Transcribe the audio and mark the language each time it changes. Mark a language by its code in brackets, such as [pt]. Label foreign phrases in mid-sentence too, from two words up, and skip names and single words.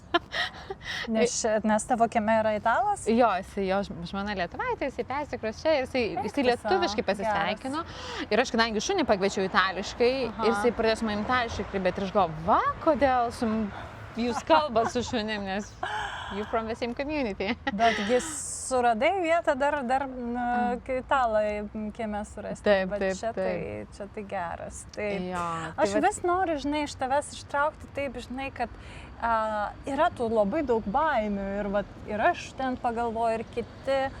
[lt] Nes tavo kieme yra italas? Jo, jo žmona lietuvaitė, jisai persikros čia ir jisai lietuviškai pasisveikino. Ir aš, kadangi šunį pakviečiau itališkai, ir jisai pradėjo su manim itališkai, bet ir aš galvoju, kodėl jūs kalbat su šunim, nes [en] you from the same community. [lt] Bet jis suradai vietą dar italą kieme surasti. Taip. Čia tai geras. Aš vis noriu, žinai, iš tavęs ištraukti taip, žinai, kad yra tų labai daug baimių ir aš ten pagalvoju ir kiti.